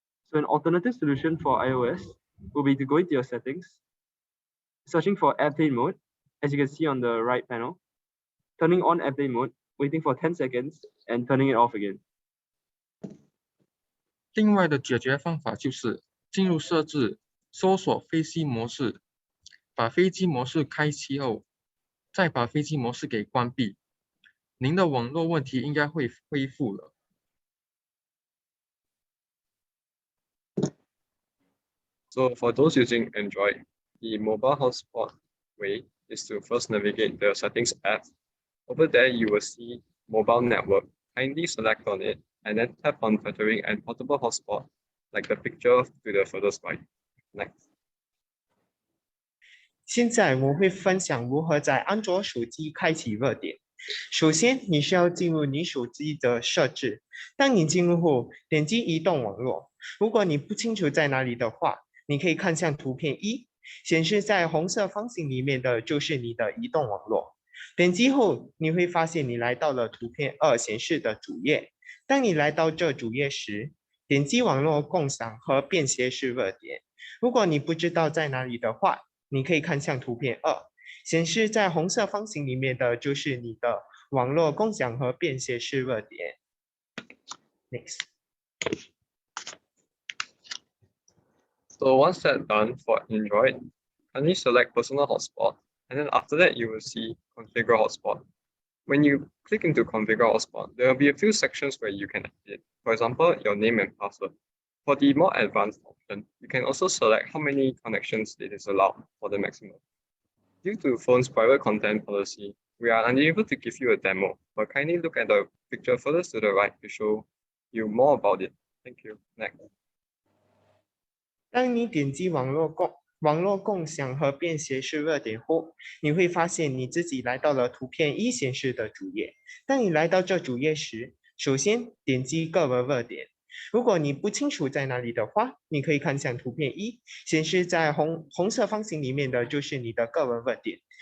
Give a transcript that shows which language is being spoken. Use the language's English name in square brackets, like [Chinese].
[English] So an alternative solution for iOS will be to go into your settings, searching for airplane mode, as you can see on the right panel, turning on airplane mode, waiting for 10 seconds, and turning it off again. [Chinese] 另外的解决方法就是进入设置，搜索飞机模式，把飞机模式开启后，再把飞机模式给关闭。您的网络问题应该会恢复了。 [English] So for those using Android, the mobile hotspot way is to first navigate the settings app. Over there, you will see mobile network. Kindly select on it and then tap on filtering and portable hotspot, like the picture to the furthest right. Next. [Chinese] 现在我会分享如何在安卓手机开启热点。首先，你需要进入你手机的设置。当你进入后，点击移动网络。如果你不清楚在哪里的话，你可以看向图片1，显示在红色方形里面的就是你的移动网络。点击后，你会发现你来到了图片2显示的主页。当你来到这主页时，点击网络共享和便携式热点。如果你不知道在哪里的话，你可以看向图片2，显示在红色方形里面的就是你的网络共享和便携式热点。 [English] Next. So once that's done for Android, kindly select personal hotspot, and then after that you will see configure hotspot. When you click into configure hotspot, there will be a few sections where you can edit. For example, your name and password. For the more advanced option, you can also select how many connections it is allowed for the maximum. Due to phone's private content policy, we are unable to give you a demo, but kindly look at the picture further to the right to show you more about it. Thank you. Next. [Chinese] 当你点击网络共享和便携式热点后，你会发现你自己来到了图片一显示的主页。当你来到这主页时，首先点击个文热点。如果你不清楚在哪里的话，你可以看向图片一，显示在红色方形里面的就是你的个文热点。